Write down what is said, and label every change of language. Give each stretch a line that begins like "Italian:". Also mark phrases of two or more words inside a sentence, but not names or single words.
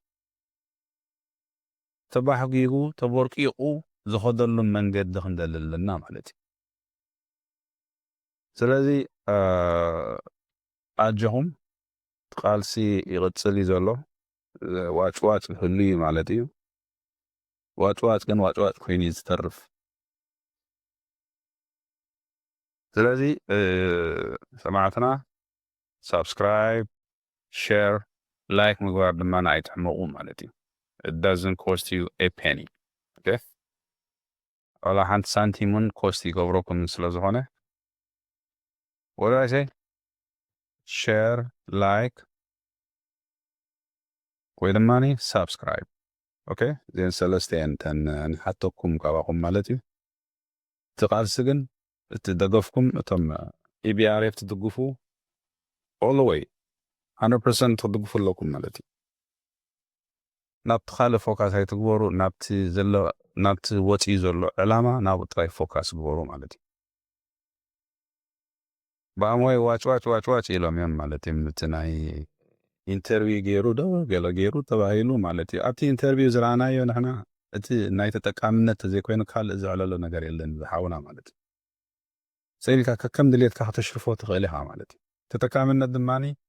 Tigrinya: ተባሕጊጉ ተቦርቂቑ ዝኸደሉ መንገዲ ክንደልልና ማለት እዩ ስለዚ ኣጀኹም ቃልሲ ይቕፅል እዩ ዘሎ ዋጭዋጭ ህሉ እዩ ማለት እዩ ዋጭዋጭ ግን ዋጭዋጭ ኮይኑ እዩ ዝተርፍ ስለዚ ሰማዕትና
English: subscribe share like
Tigrinya: ምግባር ድማ ኣይትሕመቑ ማለት እዩ
English: it doesn't cost you a penny okay
Tigrinya: ወላ ሓንቲ ሳንቲምን ኮስት ይገብረኩም ስለ ዝኾነ
English: what do I say share like
Tigrinya: ወይ ድማኒ
English: subscribe okay
Tigrinya: ዜን ሰለስተ እንተን ንሓተኩም ካባኹም ማለት እዩ ትቃልሲ ግን እትደገፍኩም እቶም ኢቢአርኤፍ ትድግፉ
English: all the way 100%
Tigrinya: ትድግፉ ኣለኩም ማለት እዩ ናብቲ ካልእ ፎካስ ኣይትግበሩ ናብቲ ወፂኡ ዘሎ ዕላማ ናብኡ ጥራይ ፎካስ ግበሩ ማለት እዩ ብኣሞይ ዋጭዋጭ ኢሎም እዮም ማለት እዩ እቲ ናይ ኢንተርቪው ገይሩ ዶ ገለ ገይሩ ተባሂሉ ማለት እዩ ኣብቲ ኢንተርቪው ዝረኣናዮ ንሕና እቲ ናይ ተጠቃምነት ዘይኮይኑ ካልእ ዝዕለሎ ነገር የለን ዝሓውና ማለት እዩ ሰይልካ ከከም ድሌትካ ከተሽርፎ ትኽእል ኢኻ ማለት እዩ ተጠቃምነት ድማኒ